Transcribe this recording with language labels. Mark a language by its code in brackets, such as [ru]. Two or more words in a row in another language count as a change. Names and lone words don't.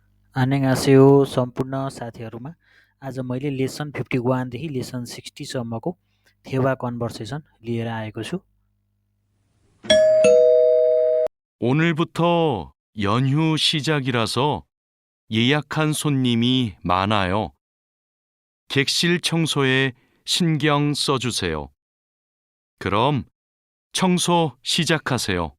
[ne] 안녕하세요 सम्पूर्ण साथीहरूमा। आज मैले लेसन 51 देखि लेसन 60 सम्मको थेवा कन्भर्सेसन लिएर आएको छु। [ko] 오늘부터 연휴 시작이라서 예약한 손님이 많아요. 객실 청소에 신경 써주세요. 그럼 청소 시작하세요.